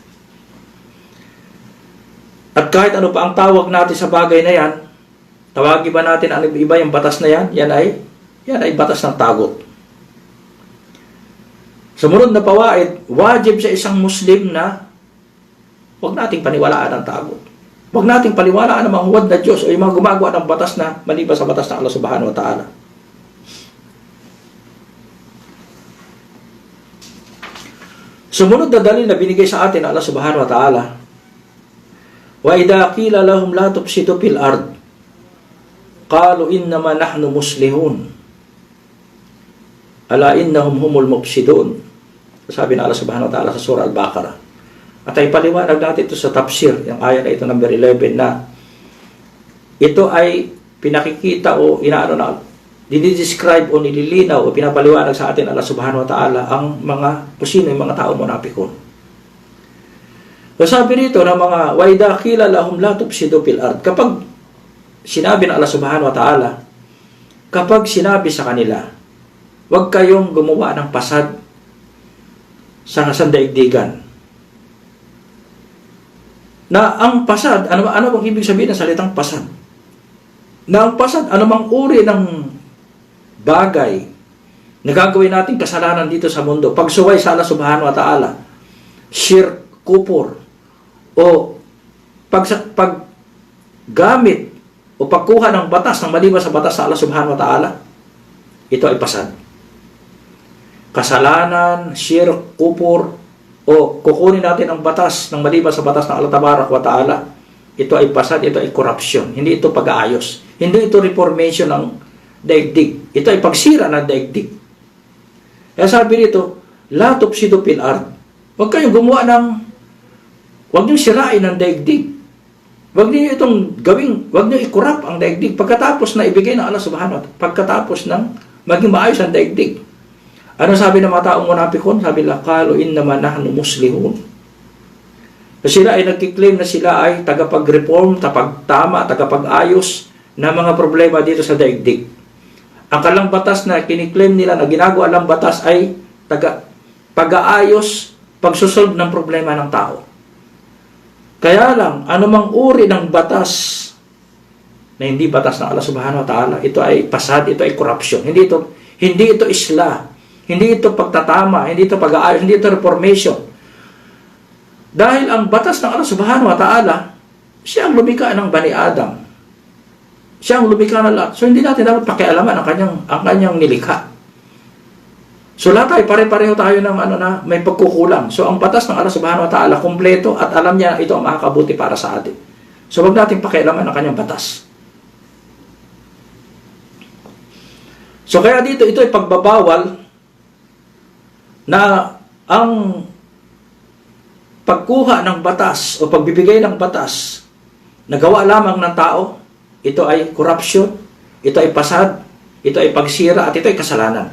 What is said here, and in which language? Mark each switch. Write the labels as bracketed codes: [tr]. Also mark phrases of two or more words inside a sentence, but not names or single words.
[tl] At kahit ano pa ang tawag natin sa bagay na yan, tawagin ba natin ang iba yung batas na yan? Yan ay batas ng tagot. Sumunod na pawaid, wajib sa isang Muslim na huwag nating paniwalaan ang tagot. Huwag nating paniwalaan ang mga huwad na Diyos o yung mga gumagawa ng batas na maliban sa batas ng Allah [ar] سبحانه وتعالى. [tl] Sumunod na dalil na binigay sa atin ng Allah [ar] سبحانه وتعالى وإذا قيل لهم لا تفسدوا في الأرض قالوا إنما نحن مصلحون ألا إنهم هم المفسدون. [tl] Sabi ng Allah [ar] سبحانه وتعالى [tl] sa surah Al-Baqarah. At ay paliwanag natin ito sa tafsir, yung ayat na ito number 11, na ito ay pinakikita o inaano na dinidescribe o nililinaw o pinapaliwanag sa atin Allah [ar] سبحانه وتعالى [tl] ang mga kusino, yung mga tao munapikon. So sabi rito na mga [ar] وإذا قيل لهم لا تفسدوا في الأرض, [tl] kapag sinabi ng Allah [ar] سبحانه وتعالى, [tl] kapag sinabi sa kanila, huwag kayong gumawa ng pasad sa sandaigdigan. Na ang pasad, ano bang ibig sabihin ng salitang pasad? Na ang pasad, anumang uri ng bagay na gagawin natin kasalanan dito sa mundo, pagsuway sa Allah [ar] سبحانه وتعالى شرك كفر, [tl] o paggamit o pagkuha ng batas ng maliban sa batas sa Allah [ar] سبحانه وتعالى, [tl] ito ay pasad. Kasalanan, [ar] شرك كفر, [tl] o kukunin natin ang batas ng maliban sa batas ng Allah [ar] تبارك وتعالى, [tl] ito ay pasad, ito ay corruption. Hindi ito pag-aayos. Hindi ito reformation ng daigdig. Ito ay pagsira ng daigdig. Kaya sabi dito, [ar] لا تفسدوا في الأرض. [tl] Huwag kayong gumawa huwag niyong sirain ang daigdig. Huwag niyo itong huwag niyo i-corrupt ang daigdig pagkatapos na ibigay ng Allah [ar] سبحانه وتعالى, [tl] pagkatapos ng maging maayos ang daigdig. Ano sabi ng mga taong munapikon? Sabi nila, [ar] قالوا إنما نحن مصلحون. [tl] So sila ay nagkiklaim na sila ay tagapag-reform, tagapagtama, tagapag-ayos na mga problema dito sa daigdig. Ang kalang batas na kiniklaim nila na ginagawa lang batas ay pag-aayos, pagsusolve ng problema ng tao. Kaya lang, anumang uri ng batas na hindi batas ng Allah [ar] سبحانه وتعالى, [tl] ito ay pasad, ito ay corruption. Hindi ito islah. Hindi ito pagtatama, hindi ito pag-aayos, hindi ito reformation. Dahil ang batas ng Allah [ar] سبحانه وتعالى, [tl] siya ang lumikha ng Bani Adam. Siya ang lumikha ng lahat. So hindi natin dapat pakialaman ang kanyang nilikha. So lahat tayo, pare-pareho tayo ng may pagkukulang. So ang batas ng Allah [ar] سبحانه وتعالى, [tl] kumpleto at alam niya ito ang makakabuti para sa atin. So wag natin pakialaman ang kanyang batas. So kaya dito, ito ay pagbabawal na ang pagkuha ng batas o pagbibigay ng batas na gawa lamang ng tao, ito ay corruption, ito ay pasad, ito ay pagsira, at ito ay kasalanan.